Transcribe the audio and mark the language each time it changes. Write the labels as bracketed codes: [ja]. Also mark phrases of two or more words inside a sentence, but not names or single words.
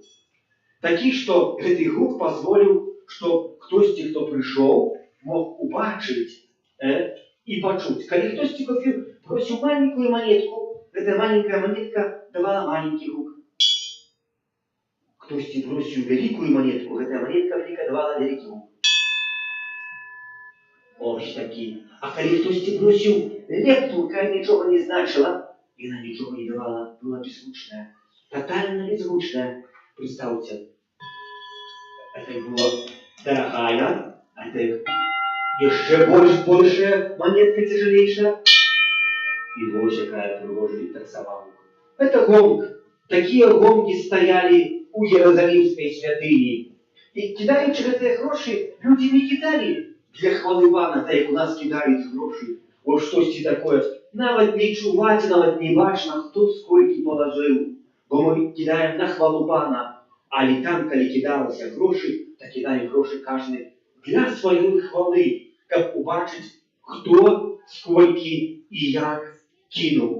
[ru] Такий, что этот звук позволил, что кто-то, кто пришел, мог [uk] убачить и почуть. [ru] Когда кто-то бросил маленькую монетку, эта маленькая монетка давала маленький звук. Кто-то бросил великую монетку, эта монетка великая давала великий звук. [uk] Ось такі. А коли хтось бросив лепту, яка нічого не значила, і вона нічого не давала, була беззвучная. [ru] Тотально беззвучная. Представьте, это была дорогая, а это еще большая монетка тяжелейшая. И вот какая пригожая так сама. Это гонг. Такие гонги стояли у Иерусалимской святыни. И кидаючи эти гроши, люди не кидали для хвали пана, [uk] так як у нас кидають гроші. Ось щось таке. Навіть не чувати, навіть не бачно, хто скільки положив. Бо ми кидаємо на хвалу пана. Але там, коли кидалися гроші, то кидає гроші кожен для своєї хвали, щоб побачити, хто скільки і як кинув.